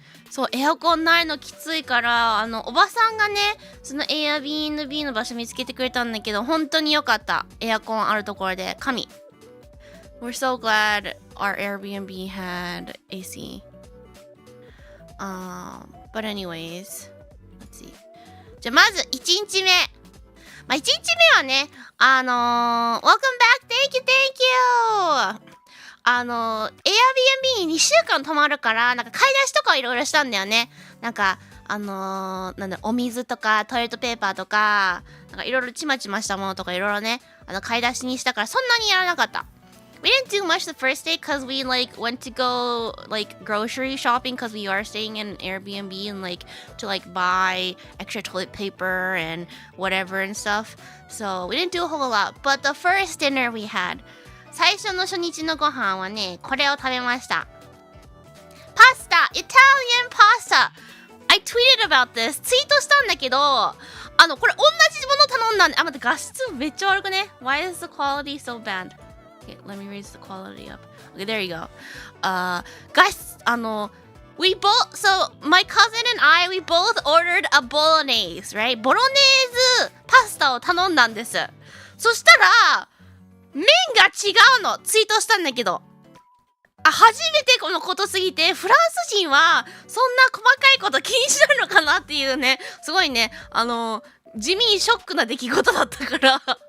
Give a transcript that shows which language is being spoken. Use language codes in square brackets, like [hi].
[ja] そう、エアコンないのきついから、おばさんがね、その Airbnb の場所見つけてくれたんだけど、本当によかった。エアコンあるところで。神。 [en] We're so glad our Airbnb had AC. But anyways, let's see. [ja] じゃあまず1日目。まあ、1日目はね、 [en] Welcome back! Thank you! [ja] Airbnb に2週間泊まるから、なんか買い出しとかいろいろしたんだよね。なんか、お水とかトイレットペーパーとか、なんかいろいろちまちましたものとかいろいろね、買い出しにしたからそんなにやらなかった。 [en] We didn't do much the first day because we went to go grocery shopping because we are staying in an Airbnb and to buy extra toilet paper and whatever and stuff. So we didn't do a whole lot. But the first dinner we had, [ja] 最初の初日のご飯はね、これを食べました。 [en] パスタ Italian pasta! I tweeted about this. [ja] ツイートしたんだけど、これ同じもの頼んだんで、待って、画質めっちゃ悪くね？ [en] Why is the quality so bad? Okay, let me raise the quality up. Okay, there you go. Guys, we both, so my cousin and I, we both ordered a bolognese, right? [ja] ボロネーズパスタを頼んだんです。そしたら、麺が違うの。ツイートしたんだけど。初めてこのことすぎて、フランス人はそんな細かいこと気にしないのかなっていうね、すごいね、地味にショックな出来事だったから。